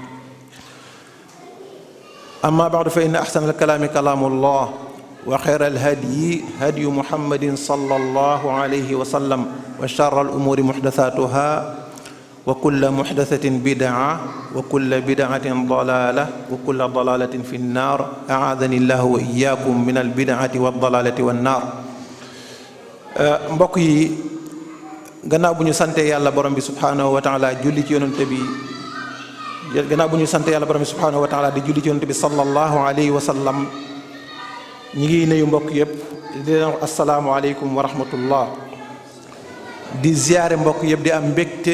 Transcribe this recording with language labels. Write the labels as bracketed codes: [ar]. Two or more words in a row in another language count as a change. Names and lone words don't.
[ar] أما بعد فإن أحسن الكلام كلام الله وخير الهدي هدي محمد صلى الله عليه وسلم وشر الأمور محدثاتها وكل محدثة بدعة وكل بدعة ضلالة وكل ضلالة في النار أعاذني الله وإياكم من البدعة والضلالة والنار [wo] mbokk yi gannaaw bu ñu sante yàlla borom bi [ar] سبحانه وتعالى [wo] julli ci yonent bi gannaaw bu ñu sante yàlla borom bi [ar] سبحانه وتعالى [wo] di julli ci yonent bi [ar] صلى الله عليه وسلم [wo] ñi ngi nuyu mbokk yëpp di leen wax [ar] السلام عليكم ورحمة الله [wo] di ziyaare mbokk yëpp di am mbégte